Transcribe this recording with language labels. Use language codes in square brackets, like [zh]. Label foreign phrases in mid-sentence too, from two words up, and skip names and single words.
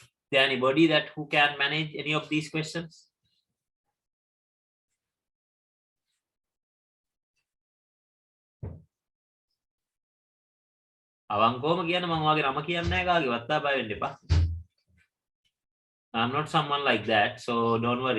[en] there anybody that who can manage any of these questions? [si] අවංකවම කියන්න මම වගේ නම කියන්නේ නැහැ කාගේවත් බය වෙන්න එපා. [en] I'm not someone like that, so don't worry.